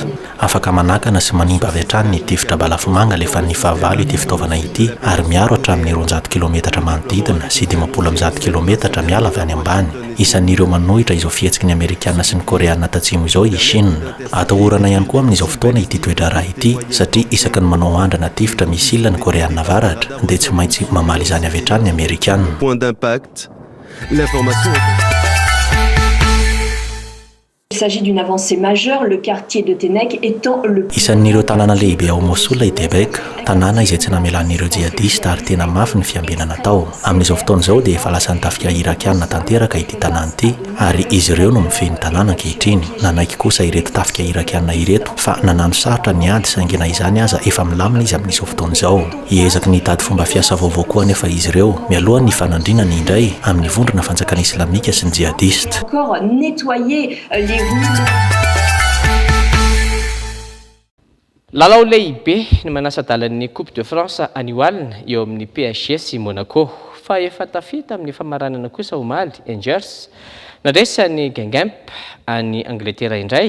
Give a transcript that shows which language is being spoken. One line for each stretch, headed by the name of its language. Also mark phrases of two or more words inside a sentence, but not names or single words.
Malagasy: Afaka manakana sy manimba avy hatrany ny tifitra balafomanga lefa ny fahavalo ity fitaovana ity ary miaro hatramin'ny 200 km manodidina sy 110 km miala avy any ambany. Isan'ireo manohitra izao fihetsiky ny Amerikanina sy ny Koreana tatsimo izao i Chine. Atahorana ihany koa amin'izao fotoana ity toetra raha ity satria isaky ny manao andrana tifitra misila ny Koreana Avaratra dia tsy maintsy mamaly izany avy hatrany ny Amerikanina.
French: Point d'impact, l'information. Il s'agit d'une avancée majeure, le quartier de Tenek étant le...
Malagasy: Isan'ireo tanàna lehibe ao Mosul i Tebek, tanàna izay tsy namelan'ireo jihadista ary tena mafy ny fiambinana tao. Amin'izao fotoana izao dia efa lasa nitafika irakiana tanteraka ity tanàna ity ary izy ireo no mifehy tanàna ankehitriny. Nanaiky kosa ireto tafika irakiana ireto fa nanano sarotra ny ady saingina izany aza efa milamina izy amin'izao fotoana izao. Hiezaky nitady fomba fiasa vaovao koa nefa izy ireo mialoha ny fanandrinana indray amin'ny vondrona fanjakana islamika sy ny jihadista.
French: Encore nettoyer les
Malagasy: Lalao lehibe ny manasa-dalan'ny Coupe de France annual eo amin'ny PSG sy Monaco fa efa tafita amin'ny famaranana kosa omaly Angers nadresany Gengemp any Angleterre indray.